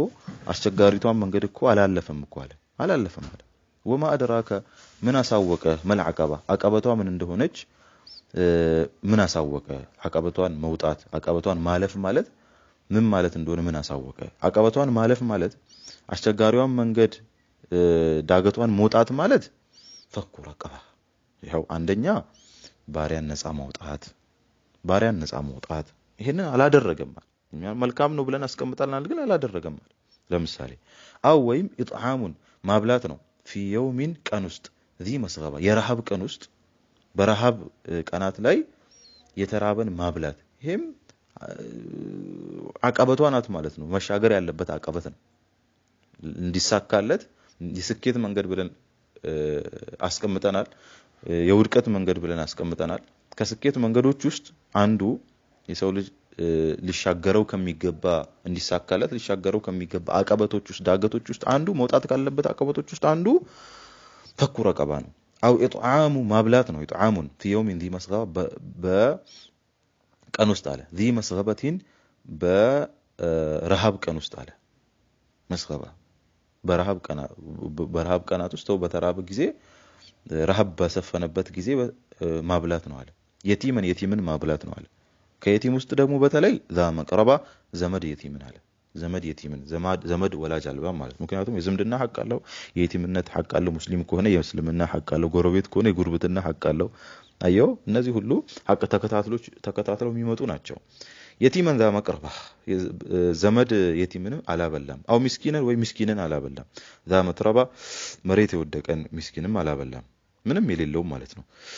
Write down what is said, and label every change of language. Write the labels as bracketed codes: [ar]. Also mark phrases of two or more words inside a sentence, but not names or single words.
[am] አስቸጋሪቷን መንገድ እኮ አላለፈም እኮ አለ አላለፈም አለ [ar] وما أدراك [am] ምን አሳወቀ መልዓቀባ አቀበቷ ምን እንደሆነች ምን አሳወቀ አቀበቷን መውጣት አቀበቷን ማለፍ ማለት ምን ማለት እንደሆነ ምን አሳወቀ አቀበቷን ማለፍ ማለት አስቸጋሪዋን መንገድ ዳገቷን መውጣት ማለት [ar] فك رقبة [am] ይሄው አንደኛ ባሪያን ነፃ ማውጣት ይሄንን አላደረገም መልካም ነው ብለን አስቀምጣልናል ግን አላደረገም ለምሳሌ አው ወይም ኢጥዓሙን ማብላት ነው [ar] في يوم [am] ቀን ውስጥ [ar] ذي مسغبة [am] የረሃብ ቀን ውስጥ በረሃብ ቀናት ላይ የተራበን ማብላት ይሄም አቀበቷ ናት ማለት ነው መሻገር ያለበት አቀበት ነው እንዲሳካለት የስኬት መንገድ ብለን አስቀምጠናል የውድቀት መንገድ ብለን አስቀምጠናል ከስኬት መንገዶች ውስጥ አንዱ የሰው ልጅ ሊሻገረው ከሚገባ እንዲሳካለት ሊሻገረው ከሚገባ አቀበቶች ውስጥ ዳገቶች ውስጥ አንዱ መውጣት ካለበት አቀበቶች ውስጥ አንዱ [ar] فك رقبة [am] ነው [ar] أو إطعام [am] ማብላት ነው [ar] إطعام في يوم ذي مسغبة [am] በቀን ውስጥ አለ [ar] ذي مسغبة [am] በረሃብ ቀን ውስጥ አለ መስገባ በረሃብ ቀናት ውስጥ በተራበ ጊዜ ረሃብ በሰፈነበት ጊዜ ማብላት ነው አለ የቲምን ማብላት ነው አለ ከየቲም ውስጥ ደግሞ በተለይ [ar] ذا مقربة [am] ዘመድ የቲምን አለ ዘመድ ወላጅ አልባ ማለት ምክንያቱም የዝምድና ሐቅ አለው የየቲምነት ሐቅ አለው ሙስሊም ከሆነ የእስልምና ሐቅ አለው ጎረቤት ከሆነ የጉርብትና ሐቅ አለው አየው እነዚህ ሁሉ ሐቅ ተከታትለው የሚመጡ ናቸው የቲምን [ar] ذا مقربة [am] ዘመድ የቲምን አላበላም አው ምስኪንን ወይ ምስኪንን አላበላም [ar] ذا متربة [am] መሬት የወደቀን ምስኪንም አላበላም ምንም የሌለው ማለት ነው